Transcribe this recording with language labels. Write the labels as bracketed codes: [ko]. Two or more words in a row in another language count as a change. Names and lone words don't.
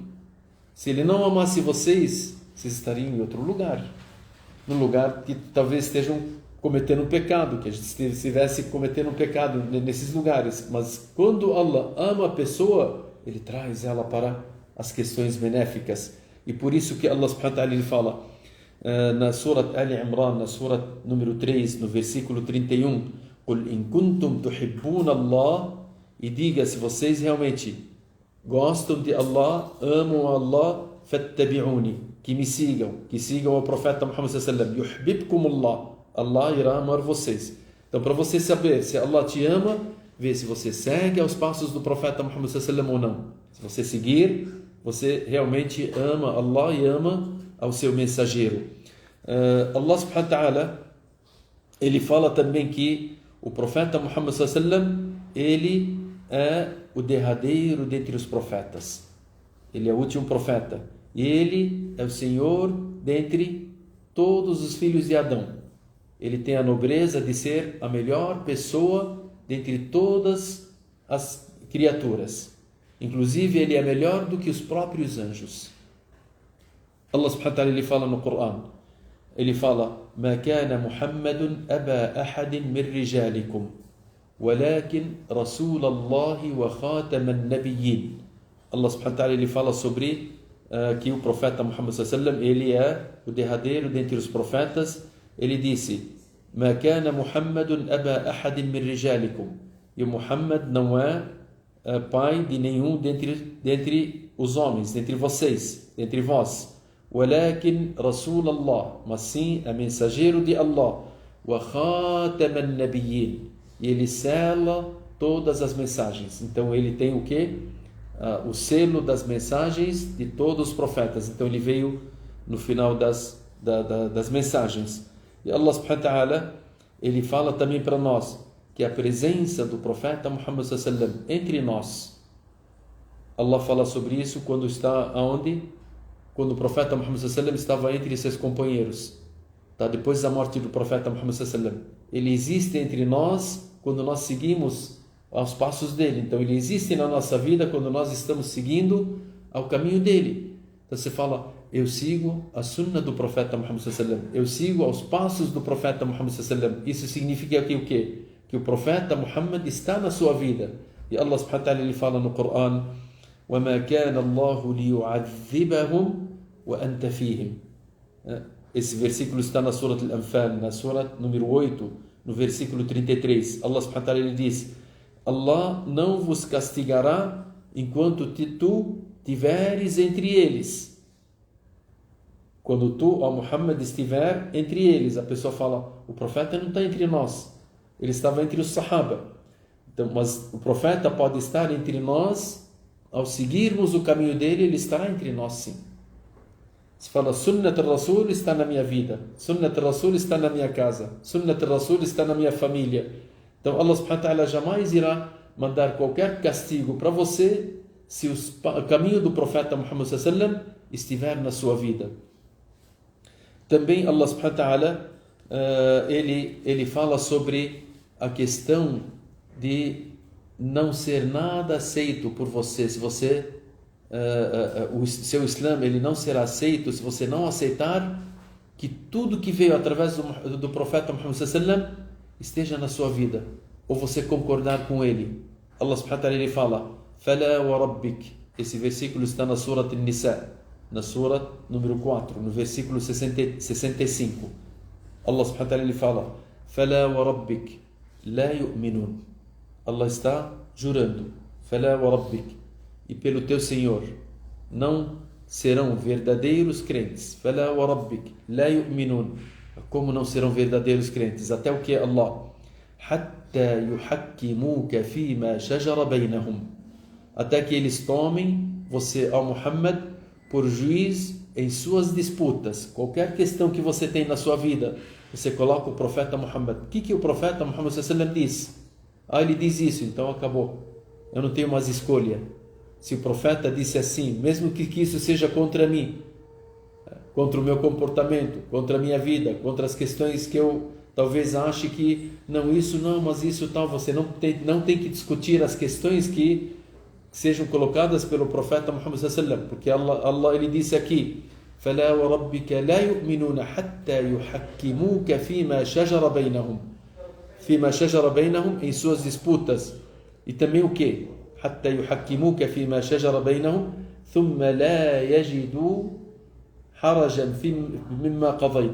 [pt] Se ele não amasse vocês estariam em outro lugar. Num lugar que talvez estejam cometendo um pecado, que a gente estivesse cometendo um pecado nesses lugares. Mas quando Allah ama a pessoa, Ele traz ela para as questões benéficas. E por isso que Allah [ar] سبحانه وتعالى [pt] ele fala na Surat Ali Imran, na Surat número 3, no versículo 31, [ar] قُلْ إِن كُنْتُمْ تُحِبُّونَ اللَّهَ. [pt] E diga, se vocês realmente gostam de Allah, amam Allah, fattabi'uni, que me sigam, que sigam o profeta Muhammad [ar] صلى الله عليه وسلم, [pt] yuhbibkumullah, Allah irá amar vocês. Então, para você saber se Allah te ama, vê se você segue aos passos do profeta Muhammad [ar] صلى الله عليه وسلم [pt] ou não. Se você seguir, você realmente ama Allah e ama ao seu mensageiro. Allah [ar] سبحانه وتعالى, [pt] ele fala também que o profeta Muhammad [ar] صلى الله عليه وسلم, [pt] ele é o derradeiro dentre os profetas. Ele é o último profeta. Ele é o Senhor dentre todos os filhos de Adão. Ele tem a nobreza de ser a melhor pessoa dentre todas as criaturas. Inclusive, ele é melhor do que os próprios anjos. Allah [ar] سبحانه وتعالى, [pt] ele fala no Corão, ele fala: [ar] "ما كان محمد أبا أحد من رجالكم ولكن رسول الله وخاتم النبيين." [pt] Allah [ar] سبحانه وتعالى, [pt] ele fala sobre que o profeta Muhammad [ar] صلى الله عليه وسلم, [pt] ele é o derradeiro dentre os profetas. Ele disse: [ar] "ما كان محمد أبا أحد من رجالكم." [pt] E o Muhammad não é pai de nenhum dentre os homens, dentre vocês, dentre vós. [ar] "ولكن رسول الله", [pt] mas sim é mensageiro de Allah. [ar] "وخاتم النبيين", [pt] e ele sela todas as mensagens. Então ele tem o quê? O selo das mensagens de todos os profetas. Então ele veio no final das mensagens. E Allah [ar] سبحانه وتعالى, [pt] ele fala também para nós que a presença do profeta Muhammad [ar] صلى الله عليه وسلم [pt] entre nós, Allah fala sobre isso quando está aonde? Quando o profeta Muhammad [ar] صلى الله عليه وسلم [pt] estava entre seus companheiros, tá? Depois da morte do profeta Muhammad [ar] صلى الله عليه وسلم, [pt] ele existe entre nós quando nós seguimos aos passos dele. Então ele existe na nossa vida quando nós estamos seguindo ao caminho dele. Então você fala: eu sigo a sunna do profeta Muhammad [ar] صلى الله عليه وسلم, [pt] eu sigo aos passos do profeta Muhammad [ar] صلى الله عليه وسلم. [pt] Isso significa que o quê? Que o profeta Muhammad está na sua vida. E Allah [ar] سبحانه وتعالى, [pt] ele fala no Corão: [ar] وَمَا كَانَ اللَّهُ لِيُعَذِّبَهُمْ وَأَنْتَ فِيهِمْ. [pt] Esse versículo está na Surah Al-Anfal, na Surah número 8, no versículo 33. Allah [ar] سبحانه وتعالى, [pt] ele diz: Allah não vos castigará enquanto tu tiveres entre eles. Quando tu, ó Muhammad, estiver entre eles. A pessoa fala: o profeta não está entre nós, ele estava entre os Sahaba. Então, mas o profeta pode estar entre nós, ao seguirmos o caminho dele, ele estará entre nós, sim. Se fala: [ar] سنة الرسول [pt] está na minha vida, [ar] سنة الرسول [pt] está na minha casa, [ar] سنة الرسول [pt] está na minha família. Então Allah [ar] سبحانه وتعالى [pt] jamais irá mandar qualquer castigo para você se o caminho do profeta Muhammad [ar] صلى الله عليه وسلم [pt] estiver na sua vida. Também Allah [ar] سبحانه وتعالى, [pt] ele fala sobre a questão de não ser nada aceito por você. Se você o seu Islã, ele não será aceito se você não aceitar que tudo que veio através do profeta Muhammad [ar] صلى الله عليه وسلم [pt] esteja na sua vida, ou você concordar com ele. Allah [ar] سبحانه وتعالى, [pt] ele fala: [ar] "فلا وربك." Esse versículo está na Surah An-Nisa, na Surah número 4, no versículo 65. Allah سبحانه وتعالى, [pt] ele fala: [ar] "فلا وربك لا يؤمنون." Allah [pt] está jurando: [ar] "فلا وربك", [pt] e pelo teu Senhor não serão verdadeiros crentes. [ar] "فلا وربك لا يؤمنون." [pt] Como não serão verdadeiros crentes? Até o que, Allah? [ar] "حتى يحكموك فيما شجر بينهم." [pt] Até que eles tomem você, ó Muhammad, por juiz em suas disputas. Qualquer questão que você tem na sua vida, você coloca o profeta Muhammad. O que o profeta Muhammad [ar] صلى الله عليه وسلم [pt] diz? Ele diz isso, então acabou. Eu não tenho mais escolha. Se o profeta disse assim, mesmo que isso seja contra mim, contra o meu comportamento, contra a minha vida, contra as questões que eu talvez ache que não, isso não, mas isso tal, você não tem que discutir as questões que sejam colocadas pelo profeta Muhammad [ar] صلى الله عليه وسلم, [pt] porque Allah ele disse aqui: [ar] "فلا وربك لا يؤمنون حتى يحكموك فيما شجر بينهم." فيما شجر بينهم, [pt] em suas disputas. E também o quê? [ar] "حتى يحكموك فيما شجر بينهم ثم لا يجدوا حرجا مما قضيت."